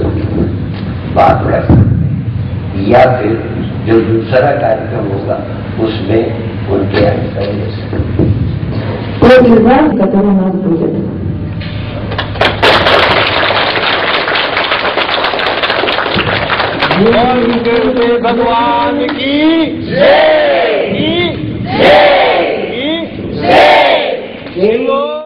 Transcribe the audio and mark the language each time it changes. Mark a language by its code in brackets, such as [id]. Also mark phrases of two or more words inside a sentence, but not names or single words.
[hi] बात कर सकते हैं, या फिर जो दूसरा कार्यक्रम होगा उसमें उनके आंसर ले सकते हैं। [ru] Который у нас будет. [hi] भगवान की जय।